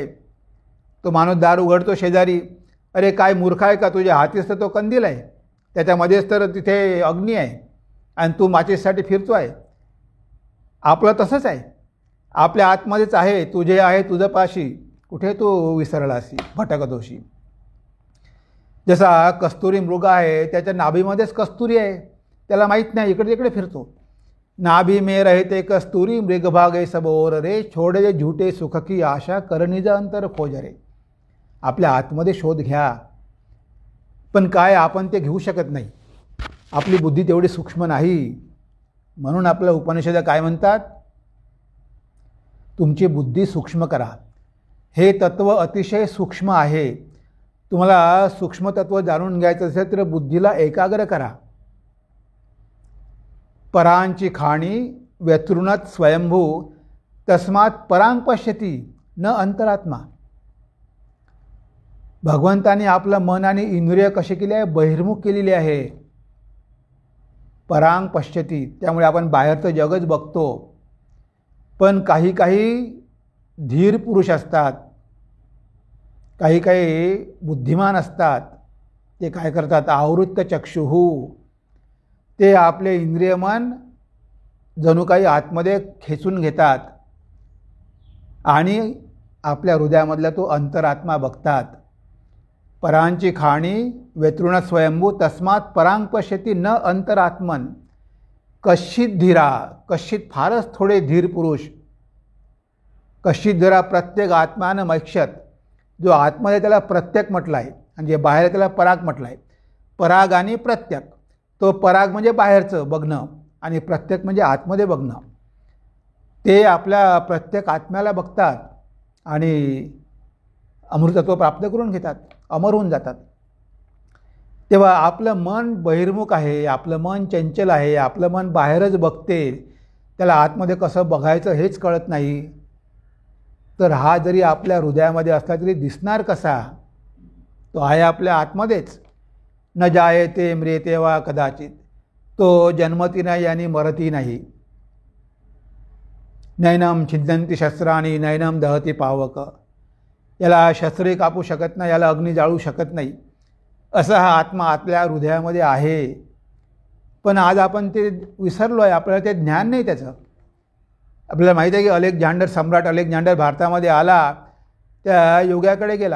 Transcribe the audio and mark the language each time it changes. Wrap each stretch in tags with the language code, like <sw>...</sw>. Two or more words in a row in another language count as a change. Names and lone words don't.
<mr>तो माणूस दार उघडतो शेजारी, अरे काय मूर्ख आहे का, तुझ्या हातीच तर तो कंदील आहे, त्याच्यामध्येच तर तिथे अग्नी आहे आणि तू माचीससाठी फिरतो आहे. आपलं तसंच आहे, आपल्या आतमध्येच आहे. तुझे आहे तुझं पाशी, कुठे तू विसरलासी, भटकतोशी. जसा कस्तुरी मृग आहे, त्याच्या नाभीमध्येच कस्तुरी आहे, त्याला माहीत नाही, इकडे तिकडे फिरतो.</mr> <hi>नाभि में रहते कस्तूरी मृगभागे सब और रे, छोडे झूठे सुख की आशा करनिज अंतर खोज रे.</hi> <mr>आपल्या आतमध्ये शोध घ्या, पण काय आपण ते घेऊ शकत नाही. आपली बुद्धी तेवढी सूक्ष्म नाही. म्हणून आपल्या उपनिषद काय म्हणतात, तुमची बुद्धी सूक्ष्म करा. हे तत्व अतिशय सूक्ष्म आहे. तुम्हाला सूक्ष्म तत्व जाणून घ्यायचं असेल तर बुद्धीला एकाग्र करा.</mr> <sa>परांची खाणी व्यतृणत स्वयंभू, तस्मात परांग पश्यती न अंतरात्मा.</sa> <mr>भगवंताने आपलं मन आणि इंद्रिय कसे केले आहे, बहिर्मुख केलेले आहे.</mr> <sa>परांग पश्यती,</sa> <mr>त्यामुळे आपण बाहेरचं जगच बघतो. पण काही काही धीर पुरुष असतात, काही काही बुद्धिमान असतात. ते काय करतात,</mr> <sa>आवृत्त चक्षुः,</sa> <mr>ते आपले इंद्रिय मन जणू काही आतमध्ये खेचून घेतात आणि आपल्या हृदयामधला तो अंतरात्मा बघतात.</mr> <sa>परांची खाणी व्यतृण स्वयंभू, तस्मात परांग पश्यती न अंतरात्मन. कश्चित धीरा, कश्चित</sa> <mr>फारच थोडे धीर पुरुष,</mr> <sa>कश्चित धीरा प्रत्येक आत्मान मैक्षत.</sa> <mr>जो आतमध्ये त्याला प्रत्येक म्हटलं आहे आणि जे बाहेर त्याला पराग म्हटलं आहे. पराग आणि प्रत्येक. तो पराग म्हणजे बाहेरचं बघणं आणि प्रत्येक म्हणजे आतमध्ये बघणं. ते आपल्या प्रत्येक आत्म्याला बघतात आणि अमृतत्व प्राप्त करून घेतात, अमर होऊन जातात. तेव्हा आपलं मन बहिर्मुख आहे, आपलं मन चंचल आहे, आपलं मन बाहेरच बघते, त्याला आतमध्ये कसं बघायचं हेच कळत नाही. तर हा जरी आपल्या हृदयामध्ये असला तरी दिसणार कसा, तो आहे आपल्या आतमध्येच.</mr> <sa>न जायते म्रियते वा कदाचित,</sa> <mr>तो जन्मती नाही आणि मरती नाही.</mr> <sa>नैनम छिद्यंती शस्त्राणी नैनम दहती पावक.</sa> <mr>याला शस्त्रे कापू शकत नाही, याला अग्नी जाळू शकत नाही, असा हा आत्मा आपल्या हृदयामध्ये आहे. पण आज आपण ते विसरलो आहे, आपल्याला ते ज्ञान नाही त्याचं. आपल्याला माहीत आहे की अलेक्झांडर, सम्राट अलेक्झांडर भारतामध्ये आला, त्या योग्याकडे गेला.</mr>